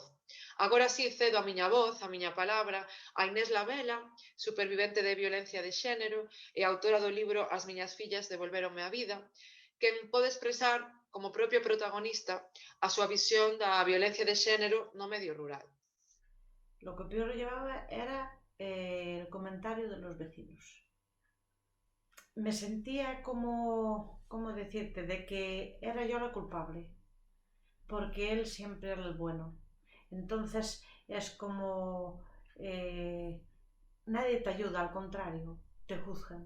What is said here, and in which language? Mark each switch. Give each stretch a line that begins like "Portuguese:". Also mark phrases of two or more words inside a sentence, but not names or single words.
Galician: Agora sí cedo a miña voz, a miña palabra, a Inés Lavela, supervivente de violencia de xénero e autora do libro As miñas fillas devolvéronme a vida, quen pode expresar, como propio protagonista, a súa visión da violencia de xénero no medio rural.
Spanish: Lo que peor llevaba era el comentario de los vecinos. Me sentía como decirte, de que era yo la culpable, porque él siempre era el bueno. Entonces es como nadie te ayuda, al contrario, te juzgan.